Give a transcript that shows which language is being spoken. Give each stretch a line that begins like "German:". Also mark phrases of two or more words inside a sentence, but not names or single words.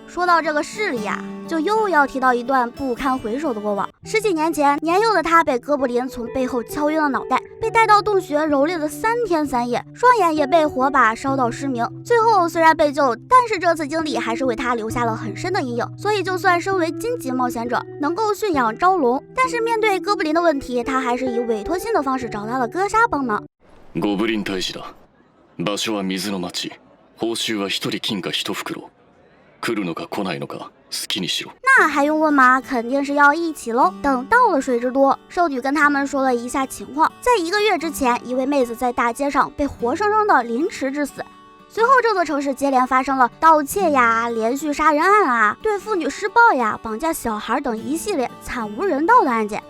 Chinese: 说到这个势力啊，就又要提到一段不堪回首的过往。10几年前，年幼的她被哥布林从背后敲晕了脑袋，被带到洞穴蹂躏了3天3夜，双眼也被火把烧到失明。最后虽然被救，但是这次经历还是为她留下了很深的阴影。所以就算身为金级冒险者，能够驯养招龙，但是面对哥布林的问题，她还是以委托信的方式找到了哥莎帮忙。
Japanese: ゴブリン退治だ。場所は水の町。報酬は1人金貨1袋。来るのか来ないのか好きにしろ。
Chinese: 那还用问吗？肯定是要一起喽。等到了水之都，圣女跟他们说了一下情况，在1个月之前，一位妹子在大街上被活生生的凌迟致死。随后这座城市接连发生了盗窃呀、连续杀人案啊、对妇女施暴呀、绑架小孩等一系列惨无人道的案件。